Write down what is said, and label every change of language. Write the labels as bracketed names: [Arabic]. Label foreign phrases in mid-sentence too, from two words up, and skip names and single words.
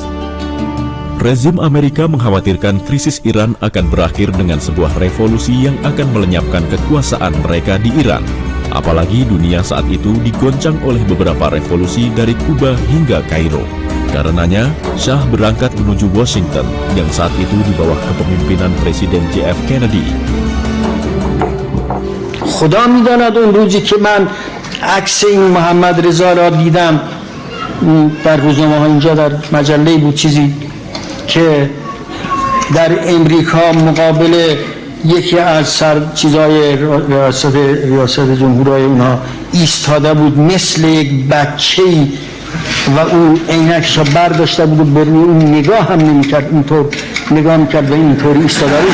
[Indonesian] Rezim Amerika mengkhawatirkan krisis Iran akan berakhir dengan sebuah revolusi yang akan melenyapkan kekuasaan mereka di Iran. Apalagi dunia saat itu digoncang oleh beberapa revolusi dari Kuba hingga Kairo. Karenanya, Shah berangkat menuju Washington yang saat itu di bawah kepemimpinan Presiden JF Kennedy. [Persian] خدا می‌داند اون روزی که من عکس این محمد رضا را دیدم در روزنامه‌ها اینجا در مجله بود چیزی که در امریکا مقابل یکی از چیزای ریاست جمهوری اونها ایستاده بود مثل یک بچه‌ای و او عینکش را برداشته بود و به روی اون نگاه هم نمی‌کرد، اینطور نگاه می‌کرد و اینطور ایستاده بود.